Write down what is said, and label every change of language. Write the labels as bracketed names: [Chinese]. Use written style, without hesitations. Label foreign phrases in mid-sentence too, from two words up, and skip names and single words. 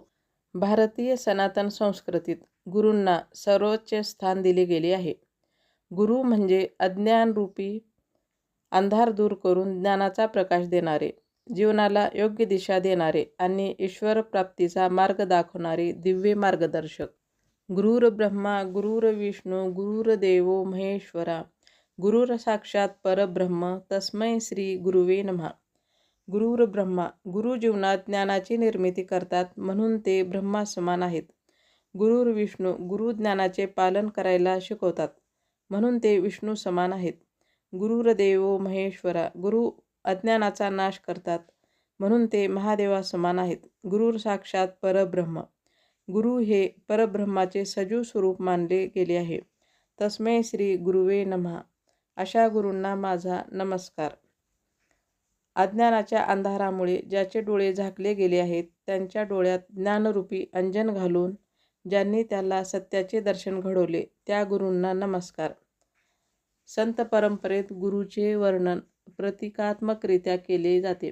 [Marathi] भारतीय सनातन संस्कृतीत गुरूंना सर्वोच्च स्थान दिले गेले आहे. गुरु म्हणजे अज्ञानरूपी अंधार दूर करून ज्ञानाचा प्रकाश देणारे, जीवनाला योग्य दिशा देणारे आणि ईश्वर प्राप्तीचा मार्ग दाखवणारे दिव्य मार्गदर्शक. [Sanskrit] गुरुर ब्रह्मा गुरुर्विष्णू गुरुर्देवो महेश्वरा गुरुर साक्षात परब्रह्म तस्मै श्री गुरुवे नमः. गुरुर ब्रह्मा [Marathi] गुरु जीवनात ज्ञानाची निर्मिती करतात म्हणून ते ब्रह्मा समान आहेत. गुरुर्विष्णू गुरु ज्ञानाचे पालन करायला शिकवतात म्हणून ते विष्णू समान आहेत. [Sanskrit] गुरुर्देवो महेश्वरा [Marathi] गुरु अज्ञानाचा नाश करतात म्हणून ते महादेवासमान आहेत. [Sanskrit] गुरु साक्षात परब्रह्म. [Marathi] गुरु हे परब्रह्माचे सजीव स्वरूप मानले गेले आहे. [Sanskrit] तस्मै श्री गुरुवे नमः. [Marathi] अशा गुरूंना माझा नमस्कार. अज्ञानाच्या अंधारामुळे ज्याचे डोळे झाकले गेले आहेत, त्यांच्या डोळ्यात ज्ञानरूपी अंजन घालून ज्यांनी त्याला सत्याचे दर्शन घडवले, त्या गुरूंना नमस्कार. संत परंपरेत गुरुचे वर्णन प्रतिकात्मकरित्या केले जाते.